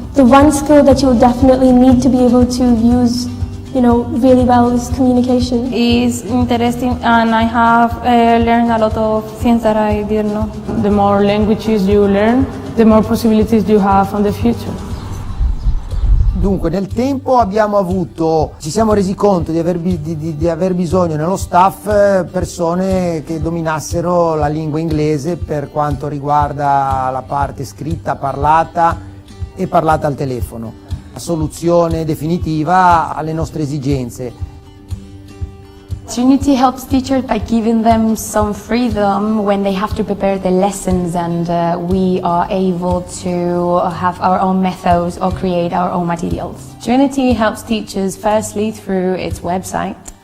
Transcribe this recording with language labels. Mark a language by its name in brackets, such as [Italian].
[English] The one skill that you'll definitely need to be able to use, really well is communication. It's interesting and I have learned a lot of things that I didn't know. The more languages you learn, the more possibilities you have in the future. [Italian] Dunque nel tempo ci siamo resi conto di aver bisogno nello staff persone che dominassero la lingua inglese per quanto riguarda la parte scritta, parlata e parlata al telefono. La soluzione definitiva alle nostre esigenze. [English] Trinity helps teachers by giving them some freedom when they have to prepare the lessons, and we are able to have our own methods or create our own materials. Trinity helps teachers firstly through its website.